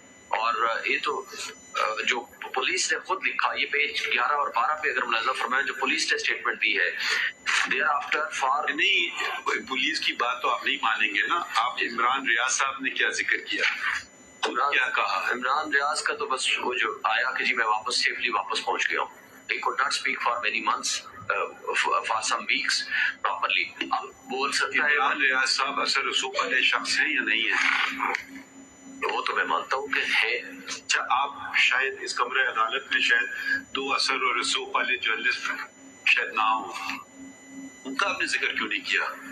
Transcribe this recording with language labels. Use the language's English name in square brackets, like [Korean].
[Urdu] اور یہ تو جو پولیس نے خود لکھا، یہ پیج 11 اور 12 پہ اگر ملاحظہ فرمائیں جو پولیس نے اسٹیٹمنٹ دی ہے دیر آفٹر فار. نہیں پولیس کی بات تو آپ نہیں مانیں گے نا. آپ عمران ریاض صاحب نے کیا ذکر کیا، کیا کہا؟ عمران ریاض کا تو بس وہ جو آیا کہ جی میں واپس سیفلی واپس پہنچ گیا ہوں. [English] He could not speak for many months, for some weeks properly. [Urdu] اب بول سکتا ہے. عمران ریاض صاحب اثر رسوخ والے شخص ہیں یا نہیں ہیں؟ وہ تو میں مانتا ہوں کہ ہے. اچھا آپ شاید اس کمرہ عدالت میں شاید 2 اثر و رسوخ والے جرنلسٹ شاید نہ ہوں، ان کا آپ نے ذکر کیوں نہیں کیا؟